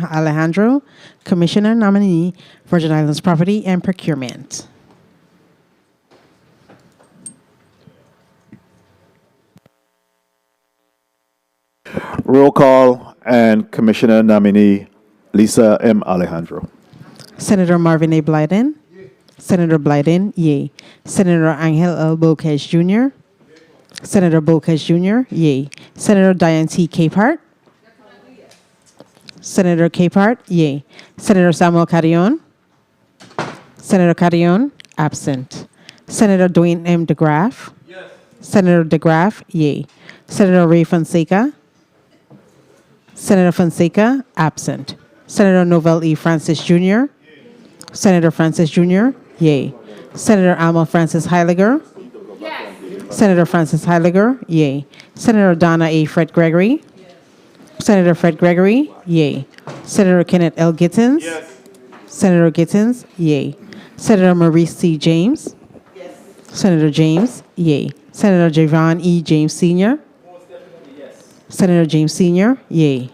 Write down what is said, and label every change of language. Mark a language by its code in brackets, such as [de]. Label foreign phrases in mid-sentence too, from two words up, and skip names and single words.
[en] Alejandro, Commissioner nominee, Virgin Islands Property and Procurement. Roll call and Commissioner nominee Lisa M. Alejandro. Senator Marvin A. Blyden. Senator Blyden, yay. Senator Angel L. Bocage Jr. Senator Bocage Jr., yay. Senator Diane T. Capehart. Senator Capehart, yay. Senator Samuel Carrion. Senator Carrion, absent. Senator Dwayne M. DeGraff. Yes. Senator DeGraff, yay. Senator Ray Fonseca. Senator Fonseca, absent. Senator Novell E. Francis Jr. Yay. Senator Francis Jr., yay. Senator Alma Francis Heiliger. Yes. Senator Francis Heiliger, yay. Senator Donna A. Fred Gregory. Yes. Senator Fred Gregory, yay. Senator Kenneth L. Gittins. Yes. Senator Gittins, yay. Senator Maurice C. James. Yes. Senator James, yay. Senator Javon E. James Sr. Senator James Sr., yay.